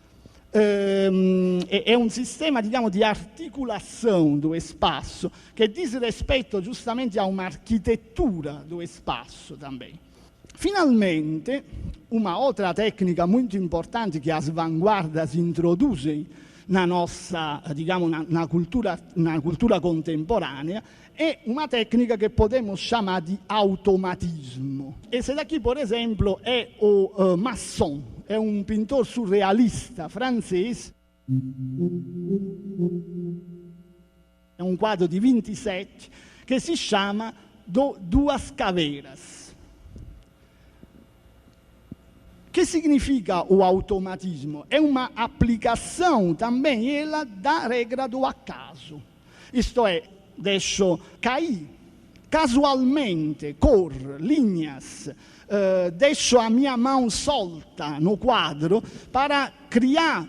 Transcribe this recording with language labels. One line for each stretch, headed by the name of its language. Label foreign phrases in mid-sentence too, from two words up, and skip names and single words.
Portuguese: É um sistema, digamos, de articulação do espaço que diz respeito justamente a uma arquitetura do espaço também. Finalmente, uma outra técnica muito importante que as vanguardas introduzem na nossa, digamos, na cultura contemporanea,
Italian: è una tecnica che
Portuguese: podemos chamar di automatismo. Esse daqui, por exemplo,
Italian: è o Masson, è un pintor surrealista francese. È un quadro di 27 che si chiama Duas Caveiras.
Portuguese: Que significa o automatismo? É uma aplicação também ela da regra do acaso. Isto é, deixo cair casualmente cor, linhas, deixo a minha mão solta no quadro para criar